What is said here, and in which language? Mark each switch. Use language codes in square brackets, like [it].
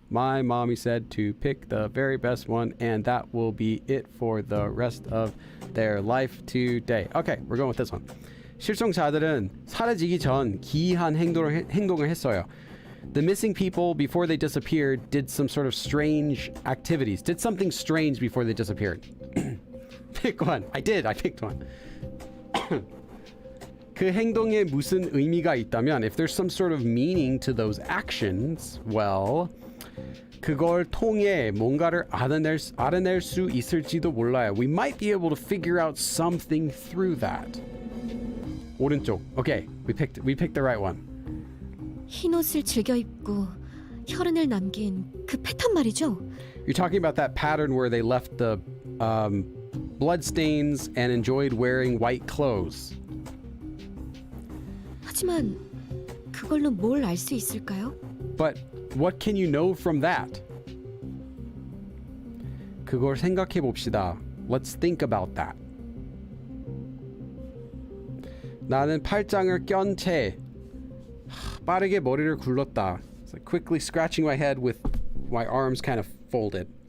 [en] My mommy said to pick the very best one, and that will be it for the rest of their life today. Okay, we're going with this one. [ko] 실종자들은 사라지기 전 기이한 행동을 했어요. [en] The missing people, before they disappeared, did some sort of strange activities. Did something strange before they disappeared. Pick one. I picked one. [ko] 그 행동에 무슨 의미가 있다면, [en] if there's some sort of meaning to those actions, well, [ko] 그걸 통해 뭔가를 알아낼 수 있을지도 몰라요. [en] We might be able to figure out something through that. [ko] 오른쪽. [en] Okay, we picked the right one. [ko] 흰 옷을 즐겨 입고 혈흔을 남긴 그 패턴 말이죠. [en] You're talking about that pattern where they left the blood stains and enjoyed wearing white clothes. [ko] 하지만 그걸로 뭘 알 수 있을까요? [en] But what can you know from that? [ko] 그걸 생각해 봅시다. [en] Let's think about that. [ko] 나는 팔짱을 껴n 채 빠르게 머리를 굴렀다. [en] It's like quickly scratching my head with my arms kind of folded.